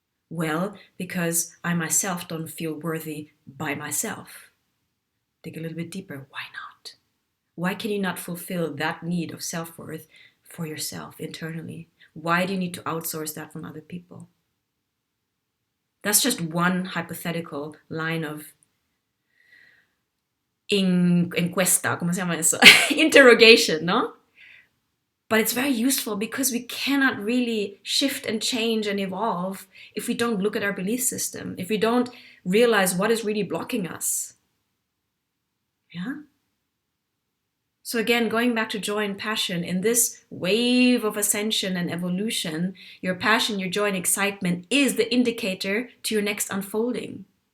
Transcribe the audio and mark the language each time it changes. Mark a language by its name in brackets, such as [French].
[English] Well, because I myself don't feel worthy by myself. Dig a little bit deeper. Why not? Why can you not fulfill that need of self-worth for yourself internally? Why do you need to outsource that from other people? That's just one hypothetical line of [Spanish] encuesta, ¿cómo se llama eso? [English] Interrogation, no? But it's very useful because we cannot really shift and change and evolve if we don't look at our belief system, if we don't realize what is really blocking us. Yeah? So again, going back to joy and passion, in this wave of ascension and evolution, your passion, your joy and excitement is the indicator to your next unfolding.